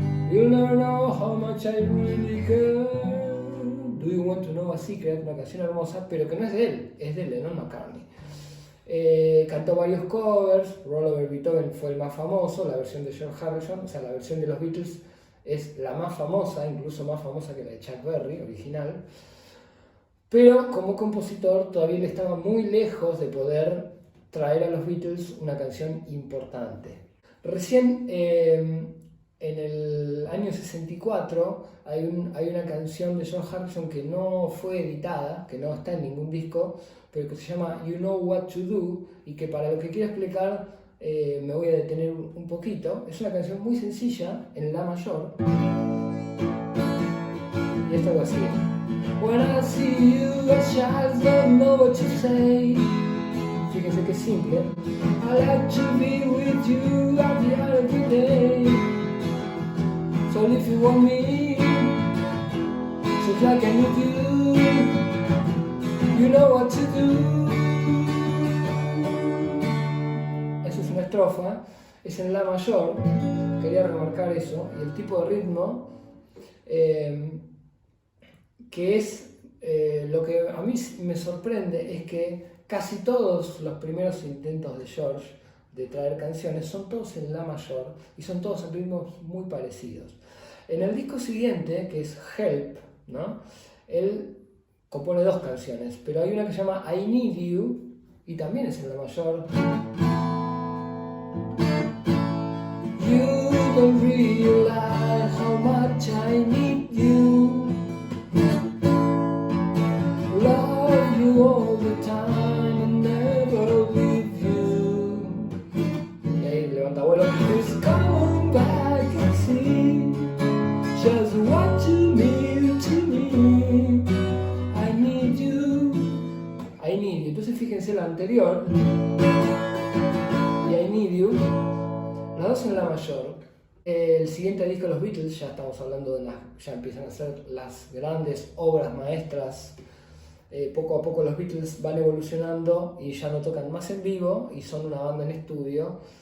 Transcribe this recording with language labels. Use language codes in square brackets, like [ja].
[en] You don't know how much I really care. [es] Do You Want to Know a Secret, una canción hermosa, pero que no es de él, es de Lennon McCartney. Cantó varios covers. Roll Over Beethoven fue el más famoso, la versión de George Harrison, o sea, la versión de los Beatles es la más famosa, incluso más famosa que la de Chuck Berry, original. Pero como compositor todavía le estaba muy lejos de poder traer a los Beatles una canción importante. Recién en el año 64 hay una canción de George Harrison que no fue editada, que no está en ningún disco, pero que se llama You Know What to Do, y que para lo que quiero explicar me voy a detener un poquito. Es una canción muy sencilla, en la mayor, y es algo así. [en] When I see you, a child don't know what to say. [es] Fíjense que es simple. [en] I like to be with you every day. So if you want me, just like I need you, you know what to do. [es] Eso es una estrofa, es en la mayor, quería remarcar eso, y el tipo de ritmo, que es lo que a mí me sorprende, es que casi todos los primeros intentos de George de traer canciones son todos en la mayor y son todos en ritmos muy parecidos. En el disco siguiente, que es Help, ¿no? Él compone dos canciones, pero hay una que se llama I Need You y también es en la mayor. [en] You don't realize how much I need you. Love you all the time and never leave you. [es] Y ahí levanta vuelo. [en] It's coming back and see just what you mean to me. I need you. I need you. [es] Entonces fíjense la anterior y I need you, las dos en la mayor. El siguiente disco de los Beatles, ya estamos hablando de ya empiezan a ser las grandes obras maestras poco a poco los Beatles van evolucionando y ya no tocan más en vivo y son una banda en estudio.